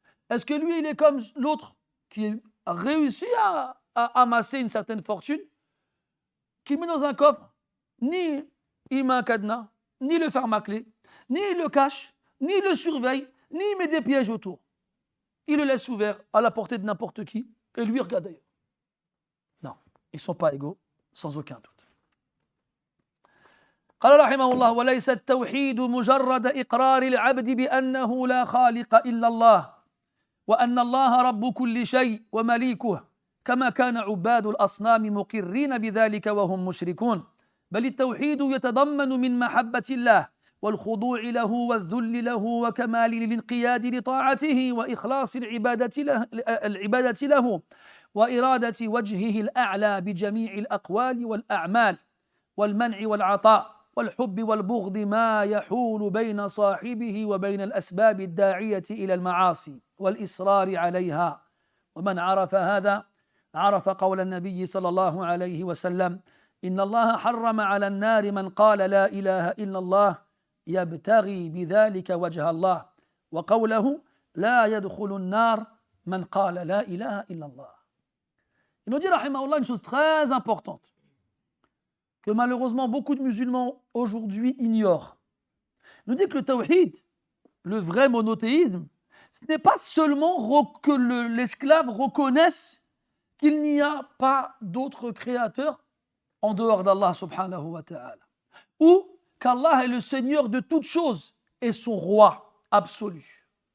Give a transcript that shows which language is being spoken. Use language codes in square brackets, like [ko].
[fr] Est-ce que lui, il est comme l'autre qui a réussi à amasser une certaine fortune, qu'il met dans un coffre, ni il met un cadenas, ni le ferme à clé, ni il le cache, ni il le surveille, ni il met des pièges autour. Il le laisse ouvert à la portée de n'importe qui, et lui regarde ailleurs. Non, ils ne sont pas égaux, sans aucun doute. [ar] قال رحمه الله وليس التوحيد مجرد إقرار العبد بأنه لا خالق إلا الله وأن الله رب كل شيء ومليكه كما كان عباد الأصنام مقرين بذلك وهم مشركون بل التوحيد يتضمن من محبة الله والخضوع له والذل له وكمال الانقياد لطاعته وإخلاص العبادة له وإرادة وجهه الأعلى بجميع الأقوال والأعمال والمنع والعطاء والحب والبغض ما يحول بين صاحبه وبين الأسباب الداعية إلى المعاصي والإصرار عليها ومن عرف هذا عرف قول النبي صلى الله عليه وسلم إن الله حرم على النار من قال لا إله إلا الله يبتغي بذلك وجه الله وقوله لا يدخل النار من قال لا إله إلا الله. [fr] Il nous dit rahimahullah une chose très importante que malheureusement beaucoup de musulmans aujourd'hui ignorent. Il nous dit que le tawhid, le vrai monothéisme, ce n'est pas seulement que l'esclave reconnaisse qu'il n'y a pas d'autre créateur en dehors d'Allah subhanahu wa ta'ala, ou qu'Allah est le Seigneur de toutes choses et son roi absolu.